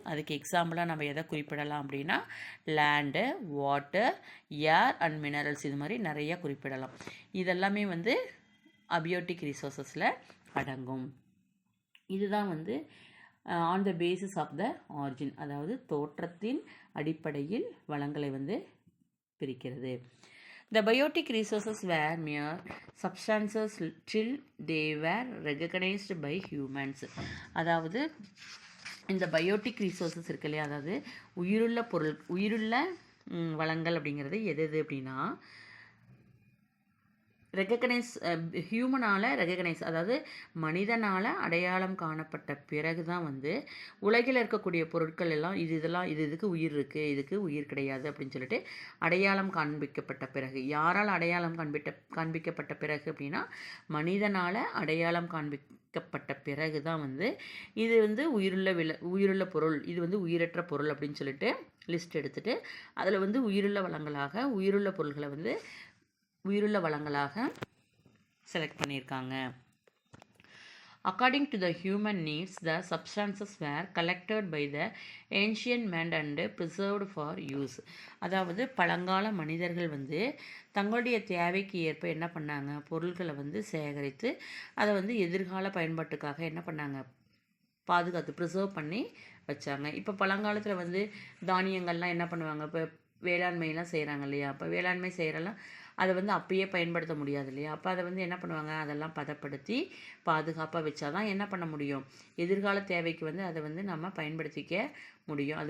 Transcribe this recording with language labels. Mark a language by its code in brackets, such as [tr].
[ta] அதுக்கு எக்ஸாம்பிளாக நம்ம எதை குறிப்பிடலாம் அப்படின்னா land, water, air and minerals, இது மாதிரி நிறையா குறிப்பிடலாம். இதெல்லாமே அபியோட்டிக் ரிசோர்ஸஸில் அடங்கும். இதுதான் on the basis of the origin, அதாவது தோற்றத்தின் அடிப்படையில் வளங்களை பிரிக்கிறது. [en] The biotic resources were mere substances till they were recognized by humans. [ta] அதாவது இந்த பயோட்டிக் ரிசோர்ஸஸ் இருக்கு இல்லையா, அதாவது உயிருள்ள வளங்கள் அப்படிங்கிறது எது அப்படின்னா ரெகக்னைஸ் ரெகக்னைஸ் அதாவது மனிதனால் அடையாளம் காணப்பட்ட பிறகு தான் வந்து உலகில் இருக்கக்கூடிய பொருட்கள் எல்லாம் இதுக்கு உயிர் இருக்குது, இதுக்கு உயிர் கிடையாது அப்படின்னு சொல்லிட்டு அடையாளம் காண்பிக்கப்பட்ட பிறகு, யாரால் அடையாளம் காண்பிக்கப்பட்ட பிறகு அப்படின்னா மனிதனால் அடையாளம் காண்பிக்கப்பட்ட பிறகு தான் வந்து இது வந்து உயிருள்ள பொருள், இது வந்து உயிரற்ற பொருள் அப்படின்னு சொல்லிட்டு லிஸ்ட் எடுத்துகிட்டு அதில் வந்து உயிருள்ள பொருள்களை வந்து உயிருள்ள வளங்களாக செலக்ட் பண்ணியிருக்காங்க. [en] According to the human needs, the substances were collected by the ancient man and preserved for use. [ta] அதாவது பழங்கால மனிதர்கள் வந்து தங்களுடைய தேவைக்கு ஏற்ப என்ன பண்ணாங்க, பொருட்களை வந்து சேகரித்து அதை வந்து எதிர்கால பயன்பாட்டுக்காக என்ன பண்ணாங்க, பாதுகாத்து ப்ரிசர்வ் பண்ணி வச்சாங்க. இப்போ பழங்காலத்தில் வந்து தானியங்கள்லாம் என்ன பண்ணுவாங்க, இப்போ வேளாண்மையெல்லாம் செய்கிறாங்க இல்லையா, அப்போ வேளாண்மை செய்கிறலாம் அதை வந்து அப்பயே பயன்படுத்த முடியாது இல்லையா, அப்போ அதை வந்து என்ன பண்ணுவாங்க, அதெல்லாம் பதப்படுத்தி பாதுகாப்பாக வச்சா தான் என்ன பண்ண முடியும், எதிர்கால தேவைக்கு வந்து அதை வந்து நம்ம பயன்படுத்திக்க முடியும்.